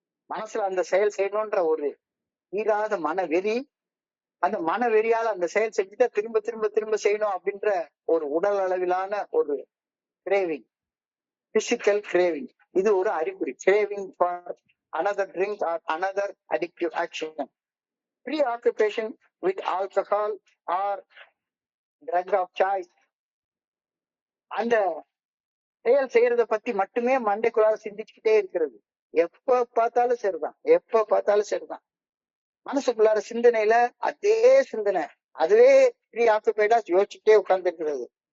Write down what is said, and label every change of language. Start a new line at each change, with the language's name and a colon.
Tamil: மனசுல அந்த செயல் செய்யணும்ன்ற ஒரு தீராத மன வெறி, அந்த மன வெறியால அந்த செயல் செஞ்சுட்டா திரும்ப திரும்ப திரும்ப செய்யணும் அப்படின்ற ஒரு உடல் அளவிலான ஒரு கிரேவிங், பிசிக்கல் கிரேவிங். இது ஒரு அறிகுறி.
English: Craving for another drink or another addictive action. Preoccupation with alcohol or drug of choice.
Tamil: அந்த செயல் செய்யறத பத்தி மட்டுமே மண்டைக்குள்ளார சிந்திச்சுக்கிட்டே இருக்கிறது. எப்ப பார்த்தாலும் சரிதான், எப்ப பார்த்தாலும் சரிதான். மனசுக்குள்ளார சிந்தனையில அதே சிந்தனை, அதுவே ப்ரீ ஆக்குபைடா யோசிச்சுட்டே உட்கார்ந்து இருக்கிறது.